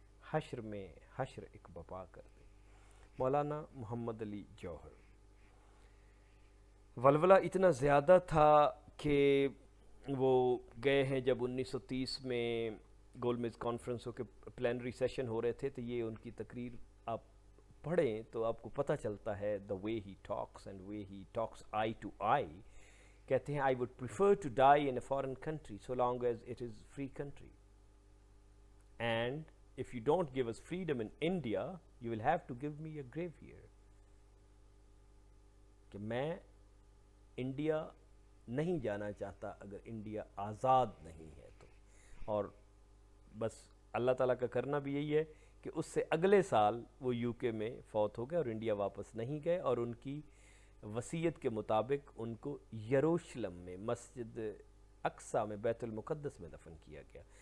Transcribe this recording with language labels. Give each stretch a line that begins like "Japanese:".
Urdu: حشر ایک بپا کر دے۔ مولانا محمد علی جوہر۔ ولولہ اتنا زیادہ تھا کہ وہ گئے ہیں جب 1930 میں گول میز کانفرنسوں کے پلینری سیشن ہو رہے تھے، تو یہ ان کی تقریر آپ پڑھیں تو آپ کو پتہ چلتا ہے
English: the way he talks and way he talks eye to eye.
Urdu: کہتے ہیں
English: I would prefer to die in a foreign country so long as it is free country. And if you don't give us freedom in India, you will have to give me a grave here.
Urdu: کہ میں India نہیں جانا چاہتا اگر India آزاد نہیں ہے تو. اور بس اللہ تعالیٰ کا کرنا بھی یہی ہے کہ اس سے اگلے سال وہ یو کے میں فوت ہو گئے اور انڈیا واپس نہیں گئے، اور ان کی وصیت کے مطابق ان کو یروشلم میں مسجد اقصیٰ میں بیت المقدس میں دفن کیا گیا.